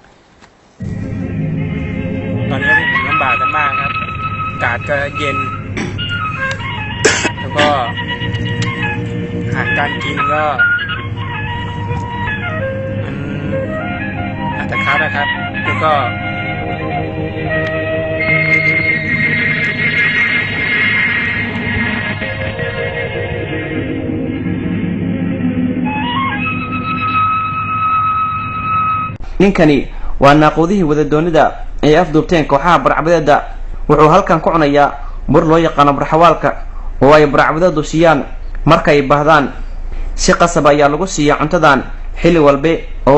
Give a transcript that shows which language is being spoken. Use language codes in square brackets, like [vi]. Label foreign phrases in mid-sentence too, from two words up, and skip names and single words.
[th] ตอนนี้พวกผมลำบากกันมากครับอากาศก็เย็นแล้วก็อาหารการกินก็มันอาจจะคัดนะครับแล้วก็ [so] ninkani waa naaqoodihii wadadoonida ay afduubteen kooxaha burcabadeeda wuxuu halkan ku cunayaa bur loo yaqaan burxawaalka oo ay burcabadeedu siiyaan marka ay baahdaan si qasab ayaa lagu siiyaa cuntadan xilli walba oo